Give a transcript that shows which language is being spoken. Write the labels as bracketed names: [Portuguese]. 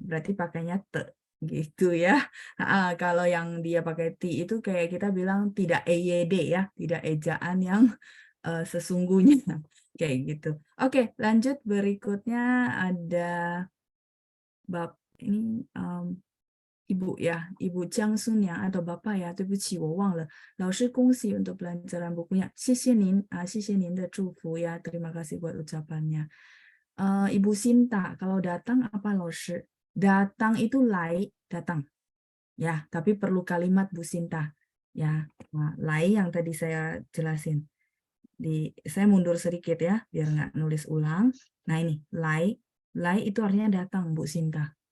[Indonesian] Berarti pakainya te gitu ya. Kalau yang dia pakai ti itu kayak kita bilang tidak EYD ya, tidak ejaan yang sesungguhnya kayak gitu. Oke, lanjut berikutnya ada bab ini Ibu ya, Ibu Jiangsun ya atau Bapak ya, [Chinese] 对不起我忘了. 老师恭喜 [Indonesian] untuk pelajaran bukunya. [Chinese] 谢谢您谢谢您的祝福ya. [Indonesian] Terima kasih buat ucapannya. Ibu Sinta, kalau datang apa 老师?Datang itu lai, datang. Ya, tapi perlu kalimat Bu Sinta. Ya, nah, lai yang tadi saya jelasin. Saya mundur sedikit ya, biar nggak nulis ulang. Nah ini, lai itu artinya datang Bu Sinta.